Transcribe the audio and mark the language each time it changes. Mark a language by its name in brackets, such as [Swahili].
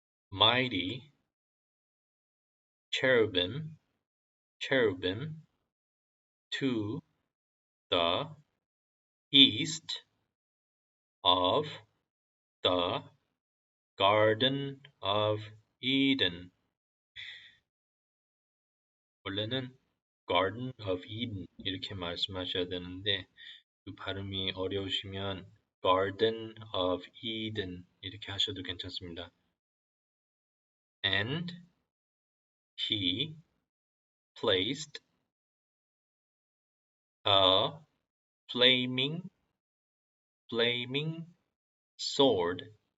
[Korean] mighty cherubim to the east of the Garden of Eden. 원래는 Garden of Eden 이렇게 말씀하셔야 되는데 그 발음이 어려우시면 Garden of Eden 이렇게 하셔도 괜찮습니다. [English] And he placed a flaming sword.